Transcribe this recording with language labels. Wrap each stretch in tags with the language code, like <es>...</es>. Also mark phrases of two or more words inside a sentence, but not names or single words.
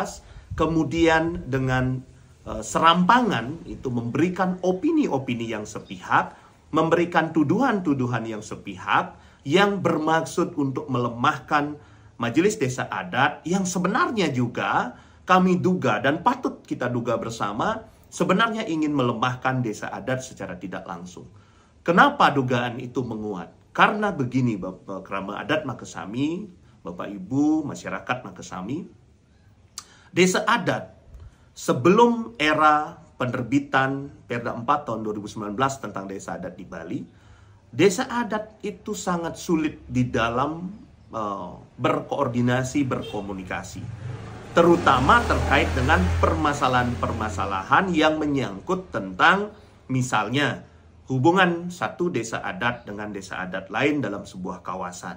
<id>kemudian dengan serampangan itu memberikan opini-opini yang sepihak, memberikan tuduhan-tuduhan yang sepihak, yang bermaksud untuk melemahkan Majelis Desa Adat, yang sebenarnya juga kami duga dan patut kita duga bersama, sebenarnya ingin melemahkan desa adat secara tidak langsung. Kenapa dugaan itu menguat? Karena begini, Bapak Krama Adat Makesami, Bapak Ibu, masyarakat Makesami, desa adat sebelum era penerbitan Perda 4 tahun 2019 tentang desa adat di Bali, desa adat itu sangat sulit di dalam berkoordinasi, berkomunikasi. Terutama terkait dengan permasalahan-permasalahan yang menyangkut tentang misalnya hubungan satu desa adat dengan desa adat lain dalam sebuah kawasan.</id>